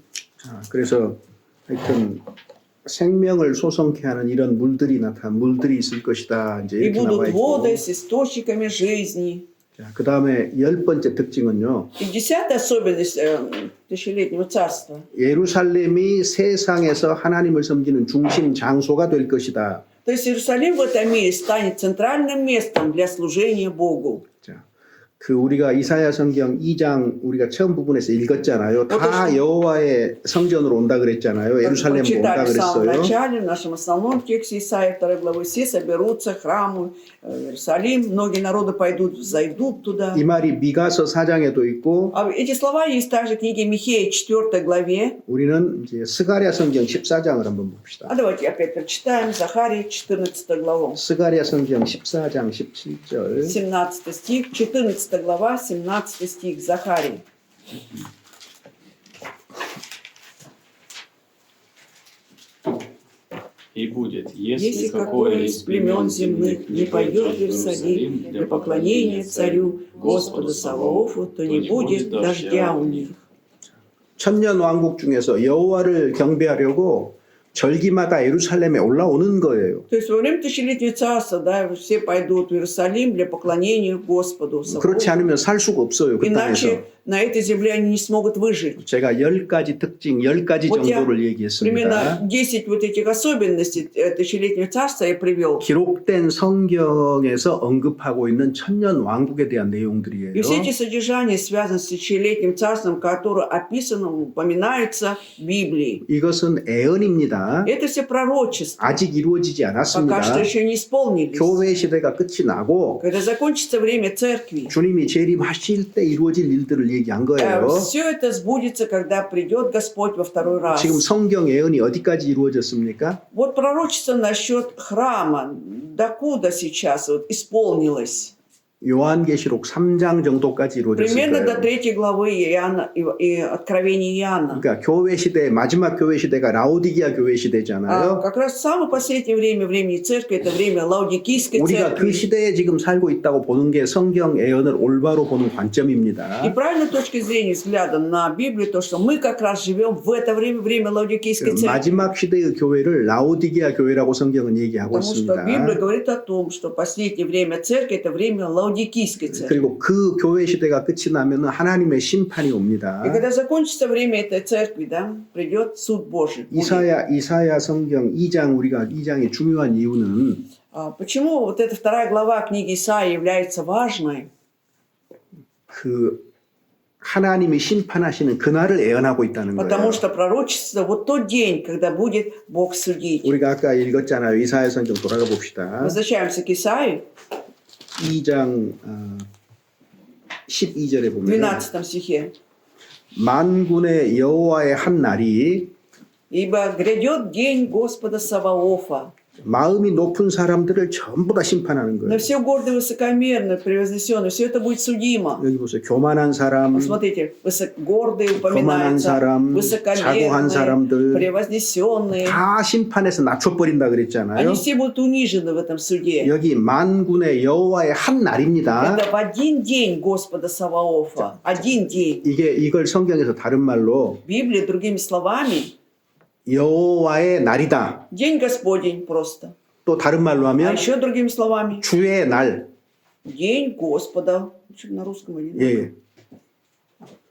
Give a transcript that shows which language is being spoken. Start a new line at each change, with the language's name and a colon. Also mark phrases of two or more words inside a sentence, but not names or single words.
Korean: 그래서 하여튼 생명을 소성케 하는 이런 물들이 있을 것이다. 이제
Russian: И
Korean: 이렇게 나와
Russian: будут
Korean: 있고.
Russian: воды с источниками жизни.
Korean: 그 다음에 10번째 특징은요.
Russian: И 10-я особенность тысячелетнего царства.
Korean: 예루살렘이 세상에서 하나님을 섬기는 중심 장소가 될 것이다.
Russian: То есть Иерусалим в этом мире станет центральным местом для служения Богу.
Korean: 자, 그 우리가 이사야 성경 2장 우리가 처음 부분에서 읽었잖아요. 다 여호와의 성전으로 온다 그랬잖아요. 예루살렘으로 온다
Russian: Читали в самом
Korean: 그랬어요.
Russian: начале, в нашем основном тексте Исаия 2 главы, все соберутся к храму Иерусалим, многие народы пойдут, зайдут туда.
Korean: 이 말이 미가서 4장에도 있고
Russian: А эти слова есть также в книге Михея 4 главе.
Korean: 우리는 이제 스가랴 성경 14장을 한번 봅시다.
Russian: А давайте опять прочитаем Захарии 14 главу.
Korean: 스가랴 성경 14장 17절.
Russian: 17 стих, 14 глава, 17 стих Захарии. И будет, Если если какое из племен земных не пойдет в Иерусалим для поклонения царю Господу Саваофу, то не будет дождя у них.
Korean: 천년 왕국 중에서 여호와를 경배하려고 절기마다 예루살렘에 올라오는 거예요.
Russian: То есть во время тысячелетнего царства, да, все пойдут в Иерусалим для поклонения Господу
Korean: 그렇지
Russian: Саваофу.
Korean: 않으면 살 수가 없어요. 그 땅에서.
Russian: Иначе на этой земле они не смогут выжить.
Korean: 제가 10가지 특징, 10가지
Russian: Вот я
Korean: 정도를 얘기했습니다.
Russian: примерно 10 вот этих особенностей тысячелетнего царства я привел.
Korean: 기록된 성경에서 언급하고 있는 천년 왕국에 대한 내용들이에요.
Russian: И все эти содержания связаны с тысячелетним царством, которое описано, упоминается в Библии.
Korean: 이것은 애언입니다.
Russian: Это все пророчества.
Korean: 아직 이루어지지
Russian: Пока что
Korean: 않았습니다.
Russian: еще не исполнились.
Korean: 교회 시대가 끝이 나고
Russian: Когда закончится время церкви,
Korean: 주님이 재림하실 때 이루어질 일들을 얘기한 거예요.
Russian: все это сбудется, когда придет Господь во второй раз.
Korean: 지금 성경 예언이 어디까지 이루어졌습니까?
Russian: Вот пророчество насчет храма, докуда сейчас вот исполнилось?
Korean: 요한계시록 3장 정도까지 이루어졌을
Russian: Примерно до
Korean: 거예요.
Russian: 3 главы Иоанна, и Откровения Иоанна.
Korean: 그러니까 교회 시대 마지막 교회 시대가 라오디게아 교회 시대잖아요.
Russian: Как раз в самое последнее время, времени церкви, это время Лаудикийской
Korean: 우리가 그
Russian: церкви.
Korean: 시대에 지금 살고 있다고 보는 게 성경 예언을 올바로 보는 관점입니다.
Russian: И правильной точки зрения, взгляда на Библию, то, что мы как раз живем в это время, время Лаудикийской церкви.
Korean: 마지막 시대의 교회를 라오디게아 교회라고 성경은 얘기하고
Russian: Потому что Библия
Korean: 있습니다.
Russian: говорит о том, что последнее время церкви – это время Лаудикийской церкви.
Korean: 그리고 그 교회 시대가 끝이 나면 하나님의 심판이 옵니다.
Russian: И когда закончится время этой церкви, да, придет суд Божий.
Korean: 이사야 성경 2장 우리가 2장의 중요한 이유는
Russian: Почему вот эта 2 глава книги Исаии является важной?
Korean: 그 하나님이 심판하시는 그날을 예언하고 있다는 거예요.
Russian: Потому что пророчество вот тот день, когда будет Бог судить.
Korean: 우리가 아까 읽었잖아요. 이사야 성경 돌아가 봅시다.
Russian: Возвращаемся к Исаии,
Korean: 2장 12절에 보면
Russian: 12 стихе.
Korean: 만군의 여호와의 한 날이
Russian: «Ибо грядет день Господа Саваофа,
Korean: 마음이 높은 사람들을 전부 다 심판하는
Russian: на
Korean: 거예요.
Russian: все гордое, высокомерное, превознесенное, все это будет судимо».
Korean: 여기 보세요. 교만한 사람,
Russian: Посмотрите, гордые
Korean: 거만한
Russian: упоминаются,
Korean: 사람, 자고한
Russian: высокомерные,
Korean: 사람들
Russian: превознесенные.
Korean: 다 심판해서 낮춰버린다 그랬잖아요.
Russian: Они все будут унижены в этом суде. 여기 만군의 여호와의 한 날입니다. Это в один день Господа Саваофа. Один день.
Korean: 이걸 성경에서 다른 말로
Russian: Библия, другими словами,
Korean: 여호와의 날이다.
Russian: день Господень просто.
Korean: 또 다른 말로
Russian: А
Korean: 하면
Russian: еще другими словами,
Korean: 주의 날.
Russian: день Господа. Что на русском или нет?
Korean: 예.